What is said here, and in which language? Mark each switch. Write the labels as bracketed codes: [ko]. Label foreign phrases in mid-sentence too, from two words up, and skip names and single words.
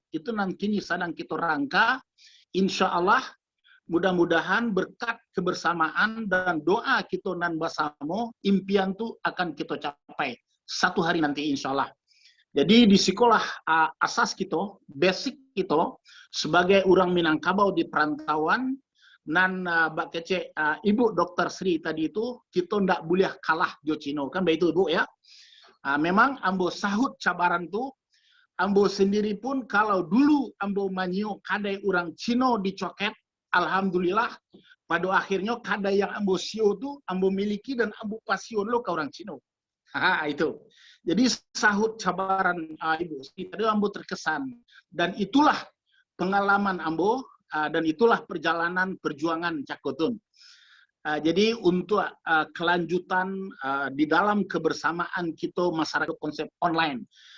[id] Itu nanti kini sedang kita rangka. Insya Allah mudah-mudahan berkat kebersamaan dan doa kita nan bersama, impian itu akan kita capai satu hari nanti insya Allah. Jadi di sekolah asas kita, basic kita sebagai orang Minangkabau di perantauan dan Mbak Kece, Ibu Dr. Sri tadi itu kita tidak boleh kalah [min] jo Cino [id] kan begitu Ibu ya. [min] Memang ambo sahut cabaran tu, ambo sendiri pun kalau dulu ambo manyo kadai orang Cino dicoket, alhamdulillah pada akhirnya kadai yang ambo sio tu ambo miliki dan ambo pasio lo ke orang Cino. [id] Itu. Jadi sahut cabaran Ibu Sri tadi ambo terkesan dan itulah pengalaman ambo dan itulah perjalanan perjuangan Cakotun. Jadi untuk kelanjutan di dalam kebersamaan kita masyarakat konsep online.